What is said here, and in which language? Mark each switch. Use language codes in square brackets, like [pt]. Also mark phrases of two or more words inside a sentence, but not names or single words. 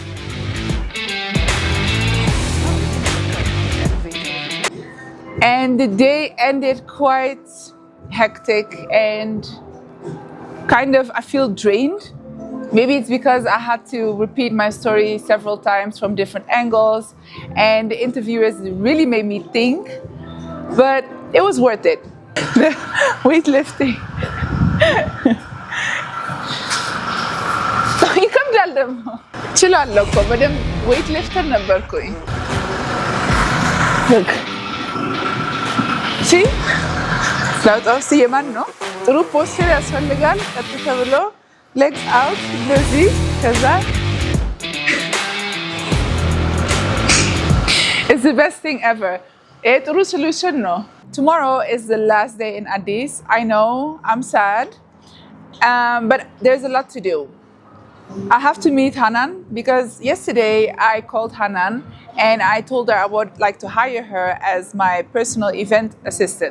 [en] And the day ended quite hectic and kind of, I feel drained. Maybe it's because I had to repeat my story several times from different angles, and the interviewers really made me think, but it was worth it. Weightlifting. [am] ይከብዳል ደግሞ እችላለሁ እኮ በደንብ [en] weight lifter [am] ነበርኩኝ። እሺ ለውጣው የማን ነው? ጥሩ ፖስቸር ያስፈልጋል። ቀጥ ተብሎ [en] legs out [am] እንደዚህ ከዛ [en] It's the best thing ever. [am] ጥሩ solution ነው። [en] Tomorrow is the last day in Addis. I know, I'm sad, but there's a lot to do. I have to meet Hanan because yesterday I called Hanan and I told her I would like to hire her as my personal event assistant.